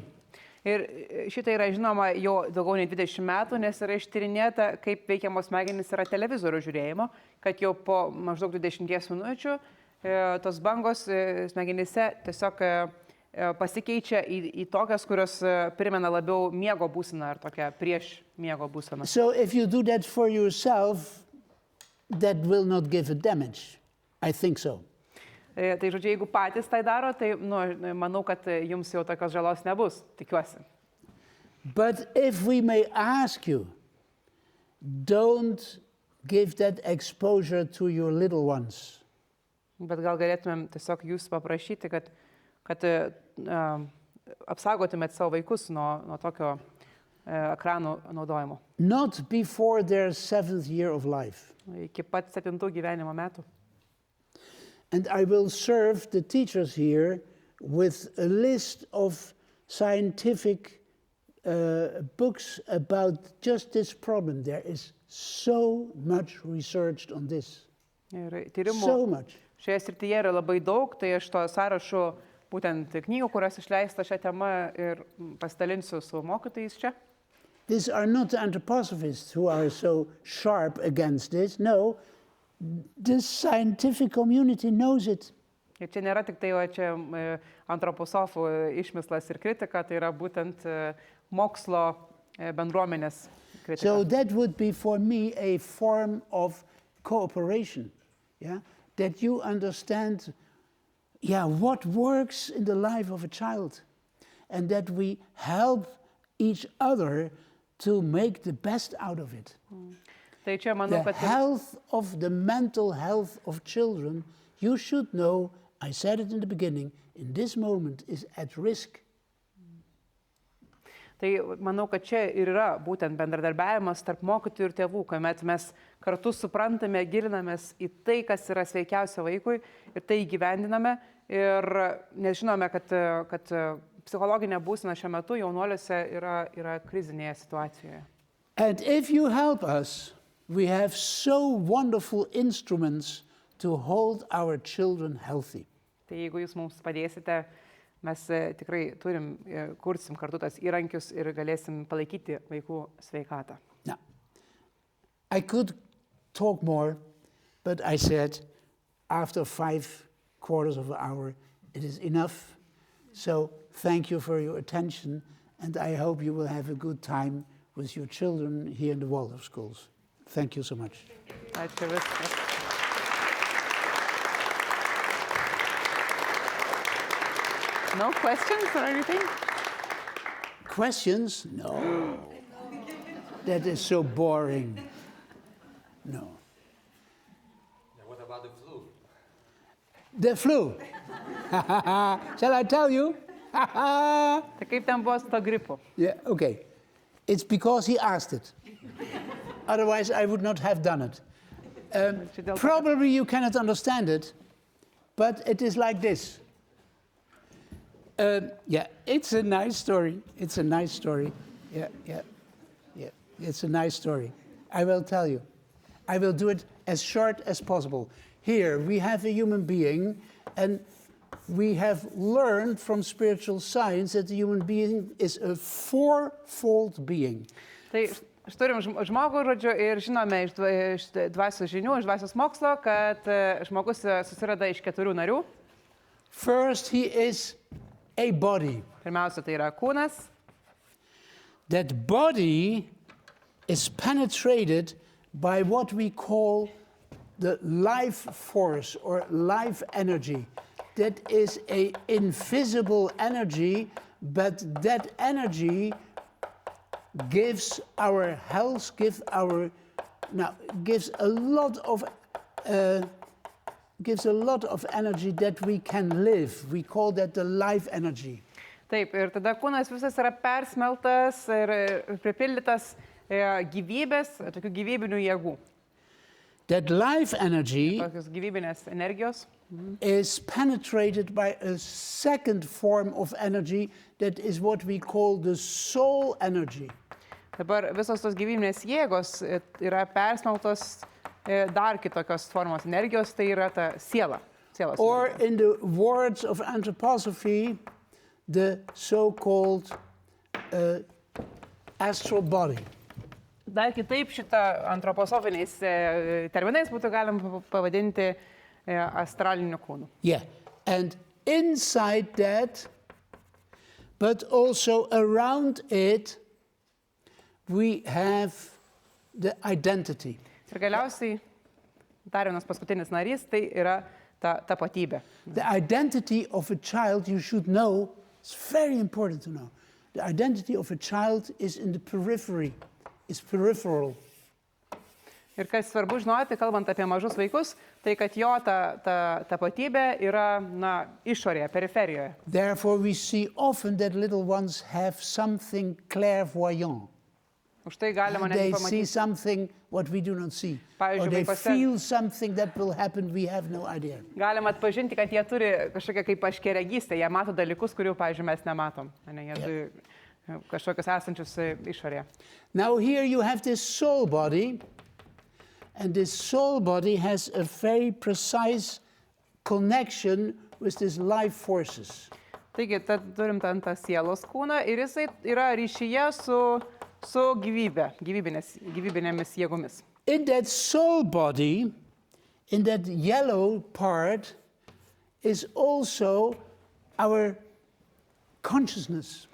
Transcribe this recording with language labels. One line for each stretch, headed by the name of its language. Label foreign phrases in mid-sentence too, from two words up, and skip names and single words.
Lithuanian: Ir šitai yra žinoma jau daugiau nei 20 metų, nes yra ištyrinėta, kaip veikiamos smegenys yra televizorių žiūrėjimo, kad jau po maždaug 20 minučių tos bangos smegenyse tiesiog pasikeičia į tokias, kurios primena labiau miego būseną ar tokią prieš miego būseną.
English: So if you do that for yourself, that will not give a damage. I think so.
Lithuanian: Tai žodžiu, jeigu patys tai daro, tai manau, kad jums jau tokios žalos nebus, tikiuosi.
English: But if we may ask you, don't give that exposure to your little ones.
Lithuanian: Bet gal galėtumėm tiesiog jūs paprašyti, kad apsaugotumėt savo vaikus nuo tokio ekranų naudojimo.
English: Not before their 7th year of life.
Lithuanian: Iki pat 7 gyvenimo metų.
English: And I will serve the teachers here with a list of scientific books about just this problem. There is so much researched on this.
Lithuanian: Ir tyrimų
English: So much.
Lithuanian: šioje srityje yra labai daug, tai aš to sąrašu būtent knygų, kurios išleista šią temą ir pasidalinsiu su mokytojais čia.
English: These are not the anthroposophists who are so sharp against this. No, the scientific community knows it.
Lithuanian: Ir čia nėra tik tai čia antroposofų išmislas ir kritika, tai yra būtent mokslo bendruomenės kritika.
English: So that would be for me a form of cooperation, yeah? That you understand, what works in the life of a child, and that we help each other to make the best out of it.
Lithuanian: Tai čia manau,
English: The
Lithuanian: kad
English: health of the mental health of children, you should know, I said it in the beginning, in this moment is at risk.
Lithuanian: Tai manau, kad čia ir yra būtent bendradarbiavimas tarp mokytojų ir tėvų, kuomet mes kartu suprantame, gilinamės į tai, kas yra sveikiausia vaikui ir tai įgyvendiname. Ir nes žinome, kad psichologinė būsena šiuo metu jaunuoliuose yra krizinėje situacijoje.
English: And if you help us, we have so wonderful instruments to hold our children healthy.
Lithuanian: Tai jeigu jūs mums padėsite, mes tikrai kursim kartu tas įrankius ir galėsim palaikyti vaikų sveikatą.
English: Now, I could talk more, but I said after 3/4 of an hour, it is enough. So thank you for your attention, and I hope you will have a good time with your children here in the Waldorf schools. Thank you so much.
Lithuanian: Ačiū viskas.
English: No questions or anything? Questions? No. That is so boring. No. What about the flu? The flu. Shall I tell you?
Lithuanian: Tai kaip ten buvo su to gripu?
English: Yeah, okay. It's because he asked it. Otherwise, I would not have done it. Probably you cannot understand it, but it is like this. Yeah, it's a nice story. It's a nice story. Yeah. It's a nice story. I will tell you. I will do it as short as possible. Here we have a human being, and we have learned from spiritual science that the human being is a fourfold being.
Lithuanian: Tai turim žmogų, žodžiu, ir žinome iš dvasios žinių, iš dvasios mokslo, kad žmogus susirada iš 4 narių.
English: First, he is a body.
Lithuanian: Pirmiausia, tai yra kūnas.
English: That body is penetrated by what we call the life force or life energy. That is an invisible energy, but that energy gives our health, gives a lot of energy that we can live. We call that the life energy.
Lithuanian: Taip, ir tada kūnas visas yra persmeltas ir pripildytas gyvybės, tokių gyvybinių jėgų.
English: That life energy
Lithuanian: Tokios gyvybinės energijos.
English: is penetrated by a second form of energy that is what we call the soul energy.
Lithuanian: Dabar visos tos gyvybinės jėgos yra persmeltos dar kitokios formos energijos, tai yra ta siela. Sielos
English: Or
Lithuanian: energija.
English: in the words of anthroposophy, the so-called astral body.
Lithuanian: Dar kitaip šitą antroposofiniais terminais būtų galima pavadinti astraliniu kūnu.
English: Yeah, and inside that, but also around it, we have the identity.
Lithuanian: Ir galiausiai dar vienas paskutinis narys, tai yra ta tapatybė.
English: The identity of a child, you should know, it's very important to know. The identity of a child is in the periphery, is peripheral.
Lithuanian: Ir kas svarbu žinoti, kalbant apie mažus vaikus, tai kad jo ta tapatybė yra išorėje, periferijoje.
English: Therefore, we see often that little ones have something clairvoyant.
Lithuanian: Už tai galima
English: They
Lithuanian: netgi
English: see
Lithuanian: pamatyti.
English: something what we do not see.
Lithuanian: Pavyzdžiui,
English: Or they
Lithuanian: vaikuose-
English: feel something that will happen, we have no idea.
Lithuanian: Galima atpažinti, kad jie turi kažkokią kaip aiškiaregystę, jie mato dalykus, kurių, pavyzdžiui, mes nematom. Jie turi kažkokius esančius išorėje.
English: Now here you have this soul body, and this soul body has a very precise connection with these life forces.
Lithuanian: Taigi, turim tą sielos kūną ir jisai yra ryšyje su gyvybinėmis jėgomis.
English: In that soul body, in that yellow part, is also our consciousness.